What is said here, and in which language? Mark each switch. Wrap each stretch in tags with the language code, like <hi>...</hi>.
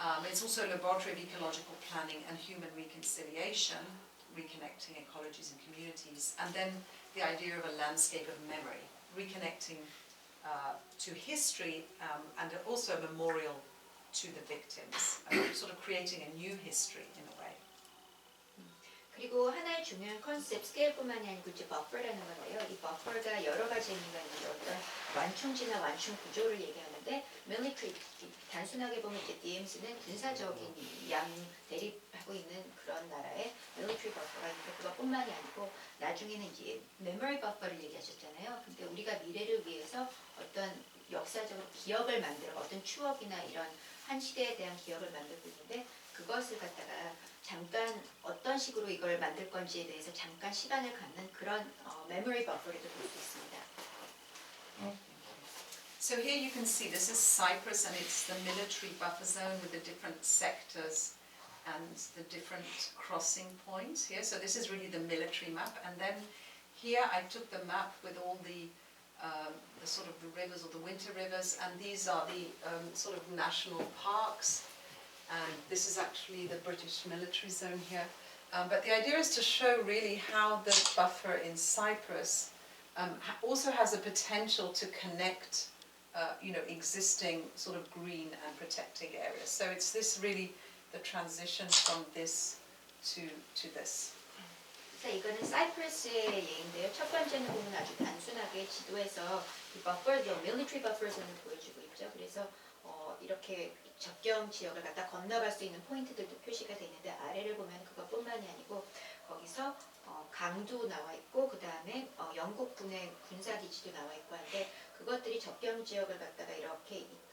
<en>It's also a laboratory of ecological planning and human reconciliation, reconnecting ecologies and communities, and then the idea of a landscape of memory, reconnecting to history and also a memorial to the victims, sort of creating a new history in a way.</en> <ko>그리고 하나의 중요한 컨셉 스케일뿐만이 아니고 이제 버퍼라는 건데요. 이 버퍼가 여러 가지 의미가 있는데 어떤 완충지나 완충 구조를 얘기하는데 밀리터리 단순하게 보면 이제 DMZ는 군사적인 양 대립하고 있는 그런 나라의 밀리터리 버퍼가 있는데 그것뿐만이 아니고 나중에는 이제 메모리 버퍼를 얘기하셨잖아요. 근데 우리가 미래를 위해서 어떤 역사적으로 기억을 만들어 어떤 추억이나 이런 한 시대에 대한 기억을 만들고 있는데 그것을 갖다가 잠깐 어떤 식으로 이걸 만들 건지에 대해서 잠깐 시간을 갖는 그런 메모리 버퍼를 볼 수 있습니다.</ko> <en>So here you can see this is Cyprus and it's the military buffer zone with the different sectors and the different crossing points here. So this is really the military map, and then here I took the map with all the sort of the rivers or the winter rivers, and these are the sort of national parks. And this is actually the British military zone here. But the idea is to show really how the buffer in Cyprus also has a potential to connect, existing sort of green and protecting areas. So it's this really the transition from this to this.</en> <ko>자, 이거는 사이프러스의 예인데요. 첫 번째는 보면 아주 단순하게 지도에서 이 버퍼도 밀리터리 버퍼존을 보여주고 있죠. 그래서 이렇게 접경 지역을 갖다 건너갈 수 있는 포인트들도 표시가 되어 있는데 아래를 보면 그것뿐만이 아니고 거기서 강도 나와 있고 그 다음에 영국군의 군사기지도 나와 있고 한데 그것들이 접경 지역을 갖다가 이렇게</ko>